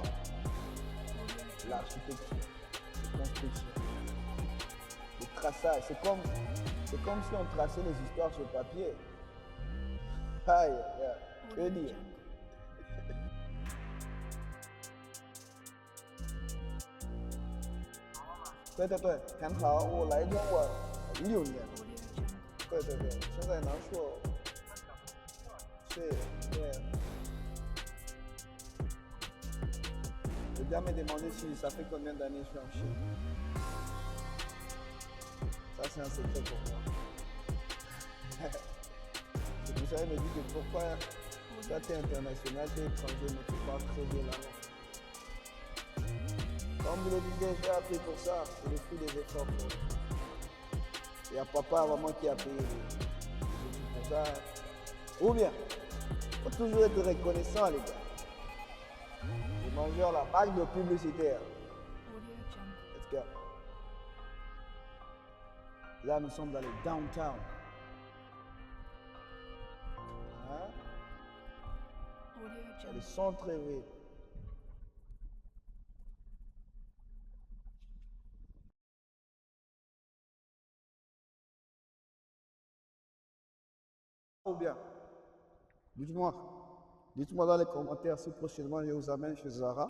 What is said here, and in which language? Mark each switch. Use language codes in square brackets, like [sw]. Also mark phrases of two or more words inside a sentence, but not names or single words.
[fr] L'architecture, la construction, le traçage, c'est comme si on traçait les histoires sur papier. Aïe, que dire? Ouais, [zh] 很好，我来中国6年。对，现在能说， [fr] 对。Le gars m'a demandé si ça fait combien d'années je suis en Chine. Ça, c'est un secret pour moi. Vous savez, il me dit que pourquoi toi, tu es international, tu es étranger, mais tu parles très bien la langue. Comme je le disais, j'ai appris pour ça, c'est le fruit des efforts. Il y a papa vraiment qui a payé les études pour ça. Ou bien, il faut toujours être reconnaissant, les gars. Les mangeurs, la marque de publicitaire. [en] Let's go. [fr] Là, nous sommes dans le downtown. Hein? C'est le centre-ville. Ou bien, dites-moi dans les commentaires si prochainement je vous amène chez Zara.